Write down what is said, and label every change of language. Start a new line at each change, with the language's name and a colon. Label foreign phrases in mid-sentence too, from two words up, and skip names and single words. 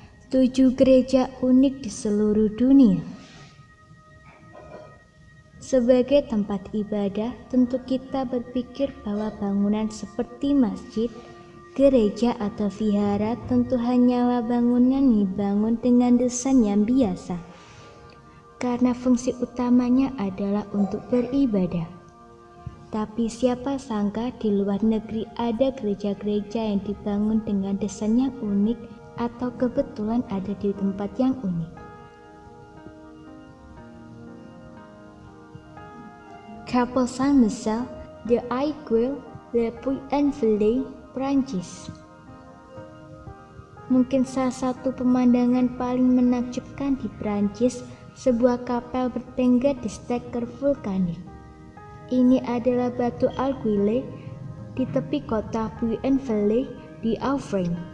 Indonesian: 7 gereja unik di seluruh dunia. Sebagai tempat ibadah, tentu kita berpikir bahwa bangunan seperti masjid, gereja atau vihara tentu hanyalah bangunan yang dibangun dengan desain yang biasa. Karena fungsi utamanya adalah untuk beribadah. Tapi siapa sangka di luar negeri ada gereja-gereja yang dibangun dengan desain yang unik atau kebetulan ada di tempat yang unik. Chapelle Saint-Michel de Aiguille Le Puy-en-Velay, Prancis. Mungkin salah satu pemandangan paling menakjubkan di Prancis, sebuah kapel bertengger di steker vulkanik. Ini adalah batu Aiguille di tepi kota Puy-en-Velay di Auvergne.